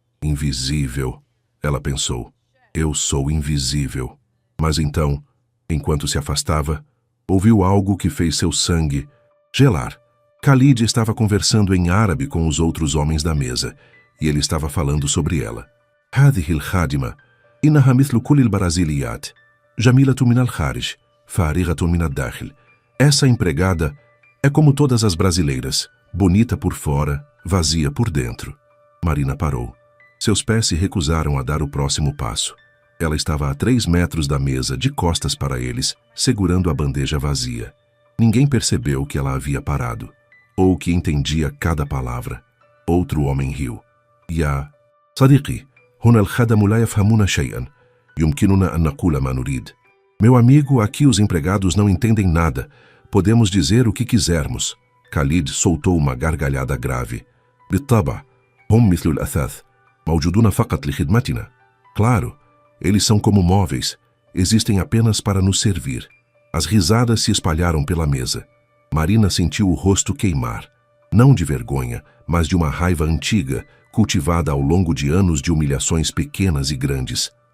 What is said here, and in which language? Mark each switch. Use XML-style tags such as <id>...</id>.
<pt>Invisível, ela pensou. Eu sou invisível. Mas então, enquanto se afastava, ouviu algo que fez seu sangue gelar. Khalid estava conversando em árabe com os outros homens da mesa, e ele estava falando sobre ela.</pt> <ar>Hadhihi al-Khadima, إنها مثل كل البرازيليات جميلة من الخارج فارغة من الداخل.</ar> <pt>Essa empregada é como todas as brasileiras, bonita por fora, vazia por dentro. Marina parou. Seus pés se recusaram a dar o próximo passo. Ela estava a 3 metros da mesa, de costas para eles, segurando a bandeja vazia. Ninguém percebeu que ela havia parado, ou que entendia cada palavra. Outro homem riu.</pt> <ar>يا صديقي، هنا الخدم لا يفهمون شيئا. يمكننا أن نقول ما نريد.</ar> <pt>Meu amigo, aqui os empregados não entendem nada. Podemos dizer o que quisermos. Khalid soltou uma gargalhada grave.</pt> <ar>بالطبع، هم مثل الأثاث، موجودون فقط لخدمتنا.</ar> <pt>Claro, eles são como móveis, existem apenas para nos servir. As risadas se espalharam pela mesa. Marina sentiu o rosto queimar. Não de vergonha, mas de uma raiva antiga, cultivada ao longo de anos de humilhações pequenas e grandes.</pt>